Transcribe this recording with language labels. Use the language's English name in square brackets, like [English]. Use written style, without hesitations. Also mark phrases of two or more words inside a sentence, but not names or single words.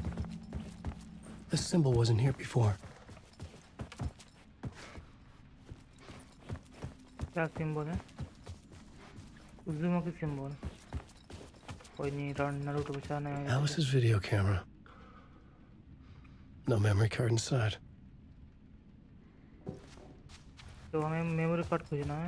[English] This symbol wasn't here before. [Hindi] क्या सिंबल है? उज़ुमाकी सिंबल। कोई नहीं, नारुतो बचाने आया। [English] Alice's video camera. No memory card inside. [Hindi] तो हमें [English] memory card [Hindi] खोजना है।